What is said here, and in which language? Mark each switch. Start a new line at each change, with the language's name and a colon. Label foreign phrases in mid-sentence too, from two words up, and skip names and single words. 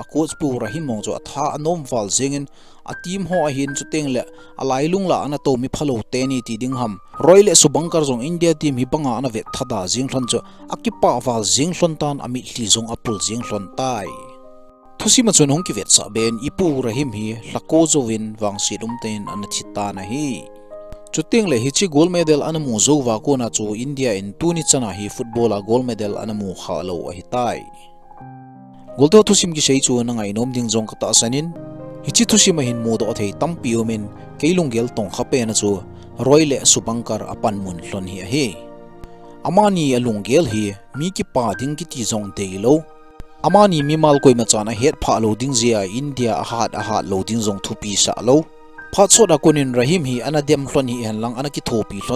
Thado Chin: coach pu rahimong chu atha anom wal jingin a team ho a hin chu teng le alai lung la ana to mi phalo te ni ti ding ham roile subangkar jong India team hi banga ana ve thada jing thon chu akipa wal jing thon tan ami hli jong apul jing thon tai Thusim chun hongki vet sa ben ipu rahim hi lako zo win wang sidum ten ana thita na hi chuting le hichi
English: gold medal
Thado Chin: anamu zo wa ko na chu India in tuni chana hi football a
English: gold medal
Thado Chin: anamu khalo a hitai golto Thusim ki sei chu na ngai nom ding jong ka ta sanin hichi Thusim hin modo athei tampi omen keilungel tong khape na chu roile subangkar apan mun hlon hi a hi amani alungel hi mi ki pa ding ki ti jong deilo amani mi mal koi ma chana het pha lo ding zia India a hat lo ding jong thupi sa lo Phatso da kunin rahim hi ana dem hlon hi han lang ana ki thopi hlon